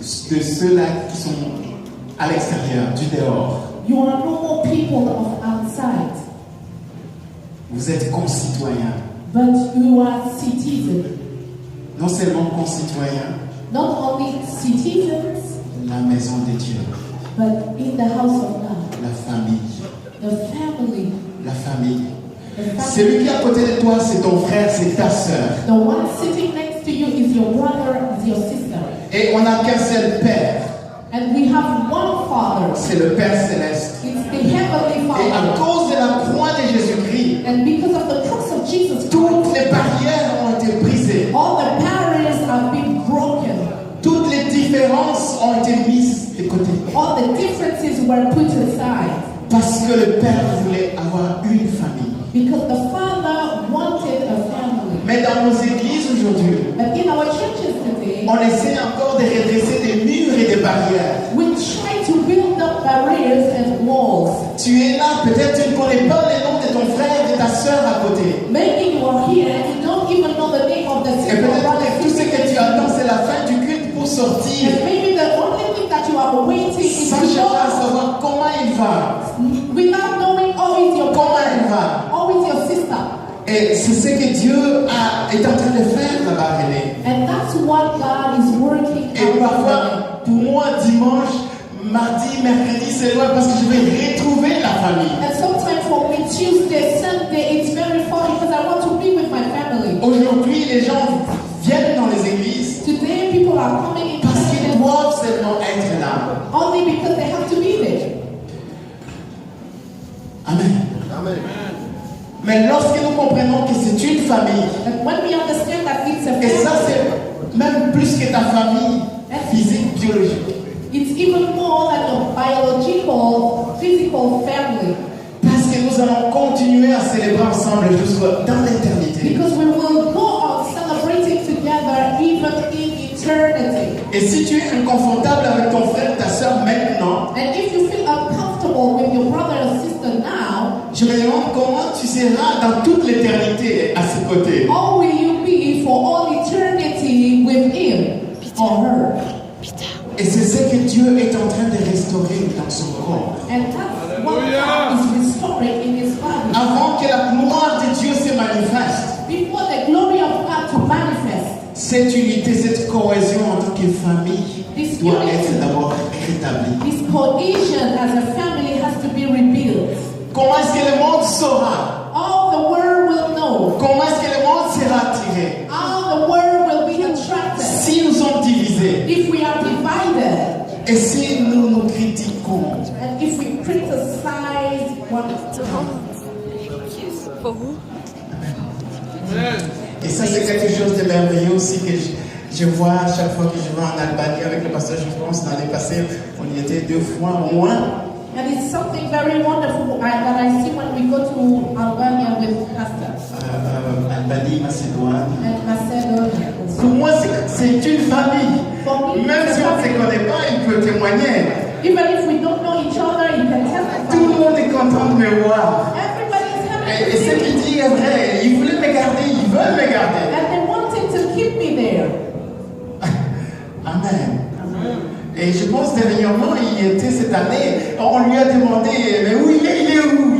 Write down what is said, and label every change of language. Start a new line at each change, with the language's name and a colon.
French: de ceux-là qui sont à l'extérieur, du dehors.
English: You are no more people of outside,
French: Vous êtes concitoyens.
English: but you are citizens.
French: Non seulement concitoyens,
English: Not only citizens,
French: la maison de Dieu,
English: but in the house of God.
French: la famille.
English: The family.
French: La famille.
English: The family.
French: Celui qui est à côté de toi, c'est ton frère, c'est ta sœur.
English: The one sitting next to you is your brother, is your sister.
French: Et on n'a qu'un seul Père.
English: And we have one Father.
French: C'est le Père céleste.
English: It's the Heavenly
French: Et à
English: Father.
French: cause de la croix de Jésus-Christ,
English: And because of the cross of Jesus
French: toutes
English: Christ,
French: les barrières ont été brisées.
English: all the barriers have been broken.
French: Toutes les différences ont été mises de côté.
English: All the differences were put aside.
French: Parce que le Père voulait avoir une famille.
English: Because the Father wanted a family.
French: Mais dans nos églises aujourd'hui,
English: But in our churches today,
French: on essaie encore de redresser des murs et des barrières.
English: we try to build up barriers and walls.
French: Tu es là, peut-être tu ne connais pas le nom de ton frère et de ta soeur à côté.
English: Maybe you are here and you don't even know the name of the
French: Et
English: sister or
French: peut-être
English: brother
French: que tout ce que tu attends, c'est la fin du culte pour sortir.
English: And maybe the only thing that you are waiting is
French: Sans
English: to
French: chercher à
English: know,
French: savoir comment il va.
English: without knowing, oh, it's your
French: Comment
English: brother,
French: il va.
English: oh, it's your sister.
French: Et c'est ce que Dieu est en train de faire là-bas, René.
English: And that's what God is working
French: Et
English: out.
French: parfois, pour moi, dimanche, mardi, mercredi, c'est loin parce que je vais retrouver la famille.
English: And sometimes for me, Tuesday, Sunday, it's very far because I want to be with my family.
French: Aujourd'hui, les gens viennent dans les églises
English: Today, people are coming in
French: parce qu'ils
English: churches
French: doivent seulement être là.
English: only because they have to be there.
French: Amen.
English: Amen.
French: Mais lorsque nous comprenons que c'est une famille,
English: And when we understand that it's a
French: et ça
English: family,
French: c'est même plus que ta famille physique, biologique,
English: it's even more than a biological, physical family.
French: parce que nous allons continuer à célébrer ensemble jusqu'à dans l'éternité.
English: Because we will go on celebrating together even in eternity.
French: Et si tu es inconfortable avec ton frère, ta soeur maintenant,
English: And if you feel uncomfortable with your brother or sister now,
French: je me demande comment tu seras dans toute l'éternité à ses côtés.
English: how will you be for all eternity with him or her?
French: Et c'est ce que Dieu est en train de restaurer dans son corps.
English: And that's what God is restoring in his body.
French: Avant que la gloire de Dieu se manifeste,
English: Before the glory of God to manifest,
French: cette unité, cette cohésion en tant que famille doit être d'abord rétablie.
English: this cohesion as a family has to be rebuilt.
French: Comment est-ce que le monde saura?
English: All the world will know.
French: Comment est-ce que le monde sera attiré?
English: All the world will be attracted.
French: Si nous sommes divisés
English: If we are divided,
French: et si nous nous critiquons,
English: and if we criticize one another. For who?
French: et ça c'est quelque chose de merveilleux aussi que je vois à chaque fois que je vais en Albanie avec le pasteur, je pense l'année passée, on y était 2 fois au moins.
English: And it's something very wonderful that I see when we go to Albania with Pastor
French: Albanie, Macédoine.
English: and Macedonia.
French: Pour moi, c'est une famille.
English: For me,
French: Même si on ne se connaît pas, il peut témoigner.
English: even if we don't know each other, you can
French: Tout le
English: testify.
French: monde est content de me voir.
English: Everybody is happy
French: Et
English: to
French: ce
English: see
French: qu'il
English: me.
French: dit est vrai. Ils voulaient me garder, ils veulent me garder.
English: And they wanted to keep me there. Amen.
French: Et je pense dernièrement, il était cette année, on lui a demandé, mais où il est où?